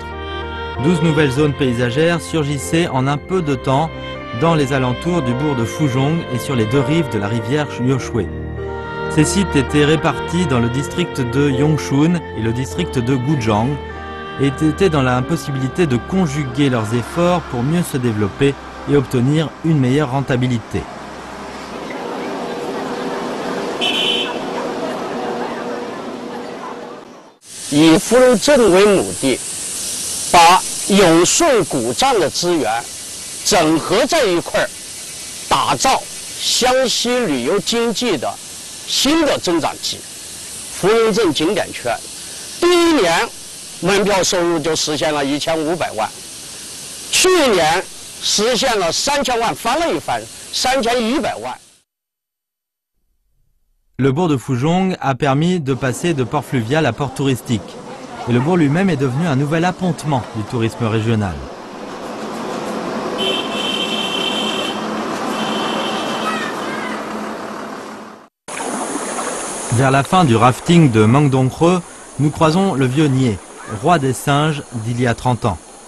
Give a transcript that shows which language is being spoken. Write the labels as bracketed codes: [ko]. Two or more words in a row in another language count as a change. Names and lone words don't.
[fr] 12 nouvelles zones paysagères surgissaient en un peu de temps dans les alentours du bourg de Fuzhong et sur les deux rives de la rivière Yueshui. Ces sites étaient répartis dans le district de Yongshun et le district de Gujiang et étaient dans l'impossibilité de conjuguer leurs efforts pour mieux se développer et obtenir une meilleure rentabilité. [zh] 以福州镇为母地，把永顺古藏的资源整合在一块儿，打造湘西旅游经济的新的增长期。芙蓉镇景点圈第一年门票收入就实现了1500万，去年实现了3000万，翻了一番，3100万。 [fr] Le bourg de Fuzhong a permis de passer de port fluvial à port touristique. Et le bourg lui-même est devenu un nouvel appontement du tourisme régional. Vers la fin du rafting de Mangdonghe, nous croisons le vieux Nie, roi des singes d'il y a 30 ans.